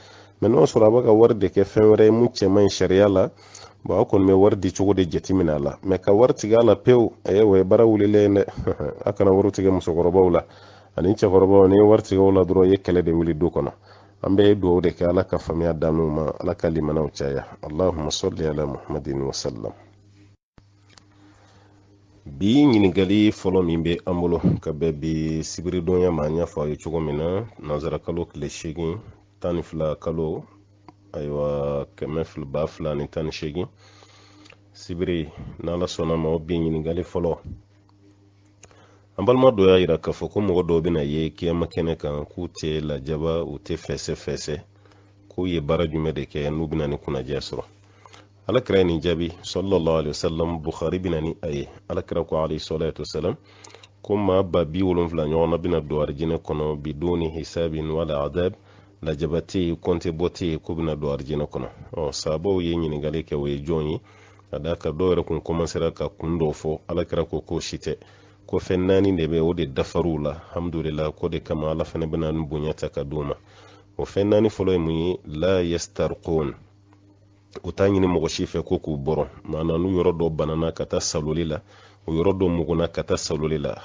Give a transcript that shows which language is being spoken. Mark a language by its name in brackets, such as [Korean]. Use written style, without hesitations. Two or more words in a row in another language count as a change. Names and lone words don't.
[Bambara] mais n'o y'a sɔrɔ a bɛ ka wari de kɛ fɛn wɛrɛ ye mun cɛ man ɲi sariya la, bon aw kɔni bɛ wari di cogo de jateminɛ a la. mais ka wari tigɛ a la pewu, o ye baara wulilen ye dɛ. A kana wari tigɛ musokɔrɔbaw la ani cɛkɔrɔbaw, ni ye wari tigɛ o la dɔrɔn i ye kɛlɛ de wuli du kɔnɔ. An bɛ dugawu de kɛ Ala ka faamuya d'an ma, Ala ka limanaw caya. [Arabic] اللهم صل على محمد وسلم. [Bambara] bi ɲininkali fɔlɔ min bɛ an bolo ka bɛn bi sibiridonya ma an y'a fɔ a ye cogo min na nanzara kalo tile 8 12 kalo ayiwa 2018 sibiri n'ala sɔnna ma o bi ɲininkali fɔlɔ an balima dɔ y'a yira k'a fɔ ko mɔgɔ dɔw bɛna ye kiyama kɛnɛ kan k'u tɛ lajaba u tɛ fɛsɛ k'u ye baara jumɛn de kɛ n'u bɛna ni kunnadiya sɔrɔ alakira ni jaabi [Arabic] صلى الله عليه وسلم [Bambara] bukhari bɛna ni a ye alakira ko [Arabic] عليه الصلاة والسلام [Bambara] ko maa ba 70 ɲɔgɔn na bɛna don arijinɛ kɔnɔ [Arabic] بدون حساب ولا عذاب [Bambara] lajaba tɛ yen kɔnte bɔ tɛ yen ko bɛna don arijinɛ kɔnɔ sahabaw ye ɲininkali kɛ o ye jɔn ye ka d'a kan dɔw yɛrɛ kun komansera ka kun dɔw fɔ alakira ko k'o si tɛ ko fɛn 4 de bɛ o de dafar'u la alhamdulillah ko de kama ala fana bɛna ni bonya ta ka d'u ma o fɛn 4 fɔlɔ ye mun ye [Arabic] لا يسترقون [Bambara] u t'a ɲini mɔgɔ si fɛ ko k'u bɔrɔ maana n'u yɔrɔ dɔ banana ka taa saloli la o yɔrɔ dɔ muguna ka taa saloli la